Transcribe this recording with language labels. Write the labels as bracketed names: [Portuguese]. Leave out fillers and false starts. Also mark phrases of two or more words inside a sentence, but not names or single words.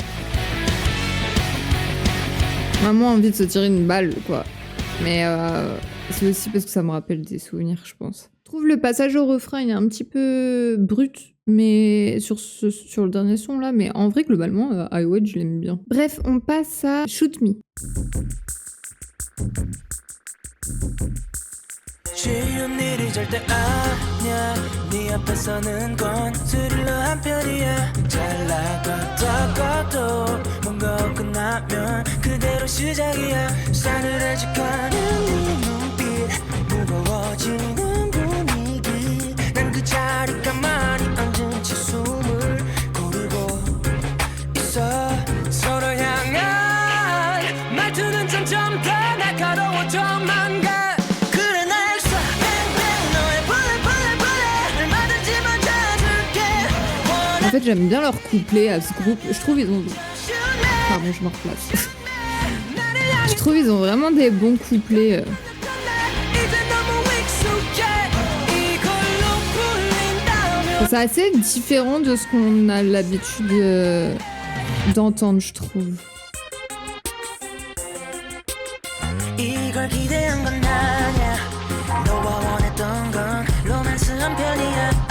[French] Maman a envie de se tirer une balle, quoi. Mais c'est aussi parce que ça me rappelle des souvenirs, je pense. Je trouve le passage au refrain, il est un petit peu brut, mais sur le dernier son là, mais en vrai, globalement, I Wait, je l'aime bien. Bref, on passe à Shoot Me. [Korean] 쉬운 일이 절대 아니야 네 앞에서는 건 스릴러 한 편이야 잘 나갔다가도 뭔가 끝나면 그대로 시작이야 싸늘해지가는 네 눈빛 무거워지는 분위기 난 그 자리 가만히 앉은 채 숨을 고르고 있어 서로 향한 말투는 점점 더 날카로워져만 가 그래 날 쏴 뱅뱅 너의 [English] bullet bullet bullet [Korean] 날 맞은 [French] fait, j'aime bien leur couplet à ce groupe. Je trouve ils ont... Pardon, je me replace. Je trouve ils ont vraiment des bons couplets. C'est assez différent de ce qu'on a l'habitude d'entendre, je trouve. [Korean] 이걸 기대한 건 아냐 너와 원했던 건 로맨스한 편이야